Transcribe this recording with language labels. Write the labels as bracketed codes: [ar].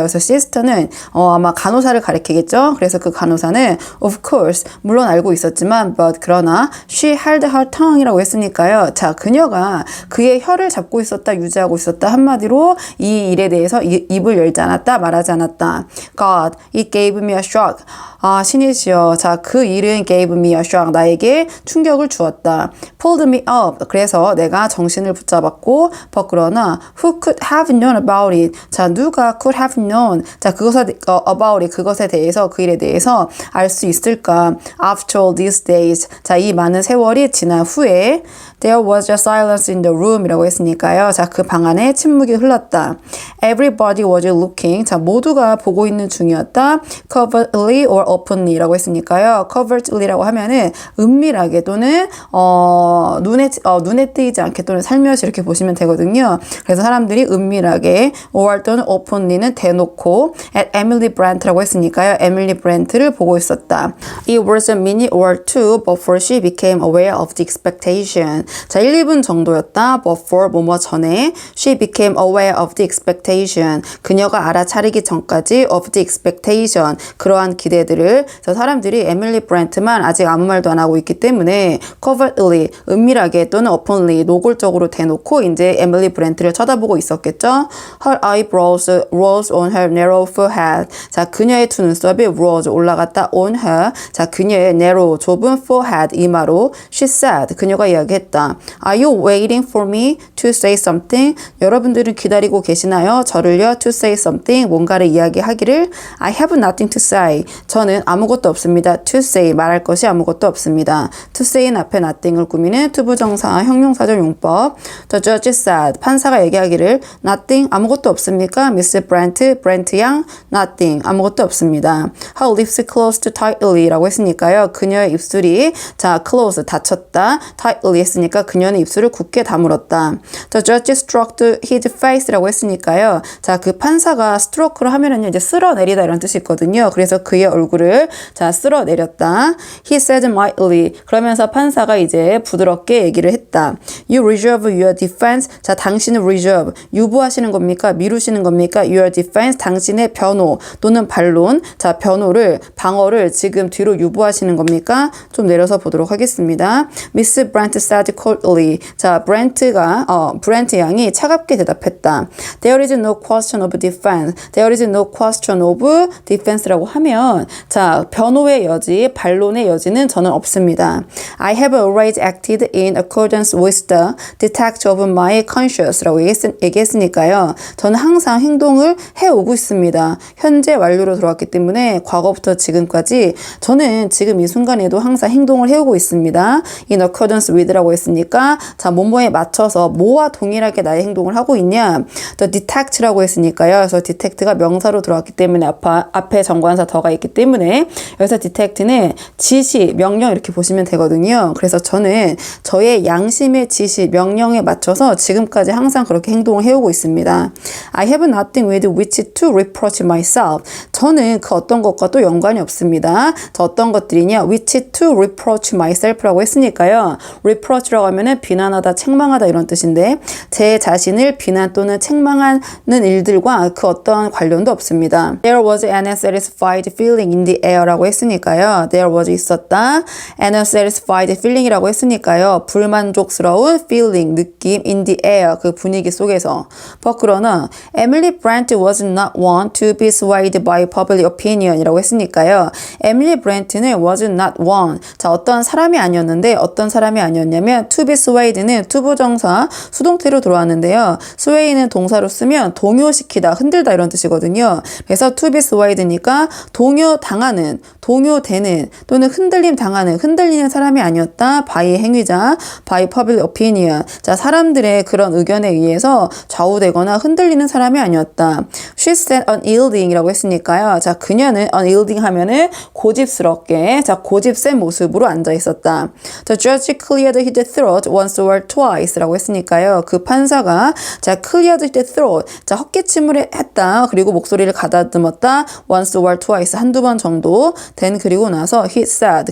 [ko] 그래서 sister는 아마 간호사를 가리키겠죠. 그래서 그 간호사는 of course 물론 알고 있었지만 but 그러나 [en] she held her tongue [ko] 이라고 했으니까요. 자, 그녀가 그의 혀를 잡고 있었다, 유지하고 있었다. 한마디로 이 일에 대해서 입을 열지 않았다, 말하지 않았다. [en] God, it gave me a shock. [ko] 아, 신이시여. 자, 그 일은 [en] gave me a shock. [ko] 나에게 충격을 주었다. pulled me up. 그래서 내가 정신을 붙잡았고 [en] but 그러나 who could have known about it. 자, 누가 could have known. 자, about it. [ko] 그것에 대해서, 그 일에 대해서 알 수 있을까? [en] After all these days. [ko] 자, 이 많은 세월이 지난 후에 [en] there was a silence in the room [ko] 이라고 했으니까요. 자, 그 방 안에 침묵이 흘렀다. [en] Everybody was looking. [ko] 자, 모두가 보고 있는 중이었다. [en] covertly or openly 라고 했으니까요. [ko] covertly라고 하면은 은밀하게 또는 눈에 띄지 않게 또는 살며시 이렇게 보시면 되거든요. 그래서 사람들이 은밀하게 or 또는 openly는 대놓고 at Emily Brandt라고 했으니까요. 에밀리 브랜트를 보고 있었다. [en] It was a minute or two before she became aware of the expectation. [ko] 자, 1, 2분 정도였다. [en] before [ko] 뭐뭐 전에 [en] she became aware of the expectation. [ko] 그녀가 알아차리기 전까지 [en] of the expectation. [ko] 그러한 기대들을. 자, 사람들이 에밀리 브랜트만 아직 아무 말도 안 하고 있기 때문에 covertly 은밀하게 또는 openly 노골적으로 대놓고 이제 에밀리 브랜트를 쳐다보고 있었겠죠. [en] Her eyebrows rose on her narrow forehead. [ko] 자, 그녀의 두 눈썹이 rose 올라갔다 on her. 자, 그녀의 narrow 좁은 forehead 이마로 she said. 그녀가 이야기했다. [en] Are you waiting for me to say something? [ko] 여러분들은 기다리고 계시나요? 저를요 [en] to say something [ko] 뭔가를 이야기하기를. [en] I have nothing to say. [ko] 저는 아무것도 없습니다. to say 말할 것이 아무것도 없습니다. to say는 앞에 nothing을 꾸미는 투부정사 형용사절 용법. [en] The judge said. [ko] 판사가 얘기하기를 nothing 아무것도 없습니까? Miss Brent 양 nothing 아무것도 없습니다. [en] Her lips closed tightly 라고 했으니까요. [ko] 그녀의 입술이 자 close 닫혔다. tightly 했으니까 그녀는 입술을 굳게 다물었다. [en] The judge struck his face라고 했으니까요. [ko] 자, 그 판사가 stroke를 하면은 이제 쓸어내리다 이런 뜻이 있거든요. 그래서 그의 얼굴을 자 쓸어내렸다. [en] He said mildly. [ko] 그러면서 판사가 이제 부드럽게 얘기를 했다. [en] You reserve your defense. [ko] 자, 당신은 reserve 유보하시는 겁니까? 미루시는 겁니까? [en] Your defense [ko] 당신의 변호 또는 반론. 자, 방어를 지금 뒤로 유보하시는 겁니까? 좀 내려서 보도록 하겠습니다. [en] Miss Brent said coldly. [ko] 자, 브렌트 양이 차갑게 대답했다. [en] There is no question of defense. There is no question of defense [ko] 라고 하면 자, 변호의 여지, 반론의 여지는 저는 없습니다. [en] I have always acted in accordance with the dictates of my conscience라고 얘기했으니까요. [ko] 저는 항상 행동을 해오고 있습니다. 현재 완료로 들어왔기 때문에 과거부터 지금까지 저는 지금 이 순간에도 항상 행동을 해오고 있습니다. [en] In accordance with [ko] 라고 했으니까 자, 뭐뭐에 맞춰서 뭐와 동일하게 나의 행동을 하고 있냐. The detect라고 했으니까요. 그래서 detect가 명사로 들어왔기 때문에 앞에 정관사 더가 있기 때문에 여기서 detect는 지시, 명령 이렇게 보시면 되거든요. 그래서 저는 저의 양심의 지시, 명령에 맞춰서 지금까지 항상 그렇게 행동을 해오고 있습니다. [en] I have nothing with which to reproach myself. [ko] 저는 그 어떤 것과 또 연관이 없습니다. 저 어떤 것들이냐? [en] which to reproach myself라고 했으니까요. [ko] reproach라고 하면은 비난하다, 책망하다 이런 뜻인데 제 자신을 비난 또는 책망하는 일들과 그 어떤 관련도 없습니다. [en] There was an unsatisfied feeling in the air라고 했으니까요. There was [ko] 있었다. [en] An unsatisfied feeling이라고 했으니까요. [ko] 불만족스러운 feeling, 느낌 in the air 그 분위기 속에서. 그러나 [en] Emily Brent was not one to be swayed by public opinion이라고 했으니까요. 에밀리 브렌트는 was not one. [ko] 자, 어떤 사람이 아니었는데 어떤 사람이 아니었냐면 to be swayed는 투부정사 수동태로 들어왔는데요. sway는 동사로 쓰면 동요시키다, 흔들다 이런 뜻이거든요. 그래서 to be swayed니까 동요당하는, 동요되는 또는 흔들림 당하는, 흔들리는 사람이 아니었다. [en] by 행위자, by public opinion. [ko] 자, 사람들의 그런 의견에 의해서 좌우되거나 흔들리는 사람이 아니었다. [en] She said unyielding이라고 했으니까요. [ko] 자, 그녀는 unyielding 하면은 고집스럽게, 자, 고집센 모습으로 앉아 있었다. [en] The judge cleared his throat once or twice라고 했으니까요. [ko] 그 판사가 자, [en] cleared his throat. [ko] 자, 헛기침을 했다. 그리고 목소리를 가다듬었다. [en] once or twice. [ko] 한두 번 정도 된 그리고 나서 [en] he said.